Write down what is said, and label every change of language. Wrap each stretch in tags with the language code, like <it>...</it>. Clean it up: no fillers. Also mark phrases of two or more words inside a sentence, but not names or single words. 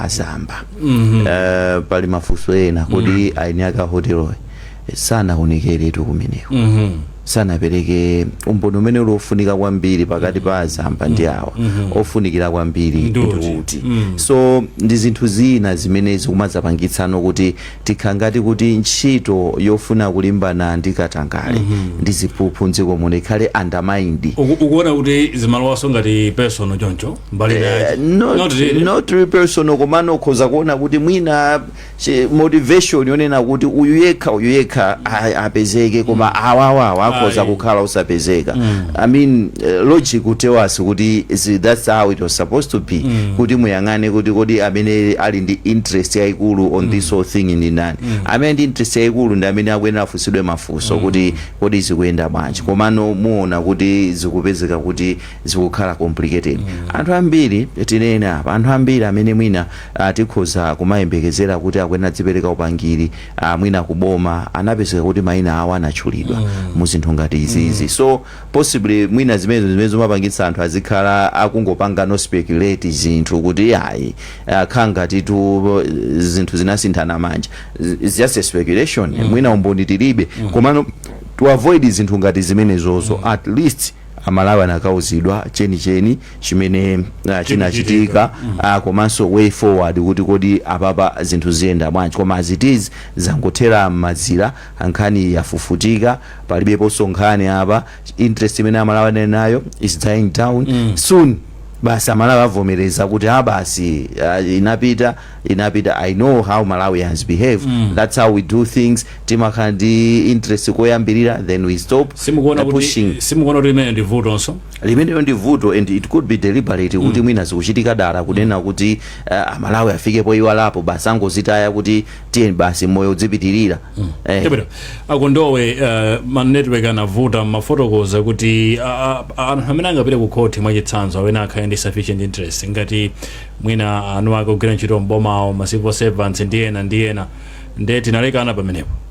<ny>azamba pali mafunso ena kuti aini aka hotelo sanaonekeretu kumeneko sanapereke umboni umene ulofunika kwambiri pakati pa azamba ndi awa ofunikira kwambiri ndikuti so ndi zinthu zina zimene zikumadzapangitsano kuti tikhangati kuti ntchito yofuna kulimbana ndi katangale ndi ziphuphu mdziko muno ikhale undermined. Ukuona kuti zimalowaso ngati personal choncho mbali</ny> <en>not really personal,</en> <ny>komano ukhoza kuona kuti mwina motivation yonena kuti uyu yekha apezeke koma awawa akhoza kukhala usapezeka.</ny> <en>I mean logic</en> <ny>utewasi kuti</ny> <en>that's how it was supposed to be,</en> <ny>kuti muyangane kuti kodi amene ali ndi interest yaikulu</ny> <en>on this whole thing</en> <ny>ndi nani. Amene ndi interest yaikulu ndi amene akuyenera afunsidwe mafunso kuti kodi zikuyenda bwanji, komano muona kuti zikupezeka kuti zikukhala complicated. Anthu ambiri tinena apa, anthu ambiri amene mwina tikhoza kumayembekezera kuti akuyenera dzipereka upangiri mwina kuboma anapezeka kuti mayina awo anatchulidwa mu zinthu ngati izizi.</ny> <en>So possibly</en> <ny>mwina zimene zimapangitsa anthu azikhala akungopanga no speculate zinthu kuti ayi khangati tu zinthu zinasinthana manja.</ny> <en>It's just a speculation.</en> <ny>Mwina umboni tilibe, komano</ny> <en>to avoid</en> <ny>zinthu ngati zimenezozo</ny> <en>at least</en> <ny>amalawi anakauzidwa chenicheni chimene chinachitika komanso</ny> <en>way forward</en> <ny>kuti kodi apapa zinthu ziyenda bwanji. Koma</ny> <en>as it is</en> <ny>zangothera mazira, nkhani yafufutika, palibeponso nkhani apa, interest imene amalawi ali nayo</ny> <en>is dying down soon.</en> <ny>Basi amalawi avomereza kuti basi inapita.</ny> <en>I know how Malawi has behaved. That's how we do things.</en> <ny>Timakhala ndi interest koyambirira,</ny> <en>then we stop pushing.</en> <ny>Simukuona kuti limene ndi vuto onso, limene ndi vuto,</ny> <en>and it could be deliberate</en> <ny>kuti mwina zikuchitika dala kunena kuti amalawi afikepo iwalapo basi angozitaya kuti tiye basi moyo udzipitirira. Akondowe ma network anavuta mafotokoza kuti amene angapite ku court mwachitsanzo awene akhala ndi</ny> <en>sufficient interest</en> <ny>ngati mwina anu akugwira ntchito mboma ma</ny> <en>civil servants</en> <ny>ndiyena nde tinalekana pamenepo.</ny>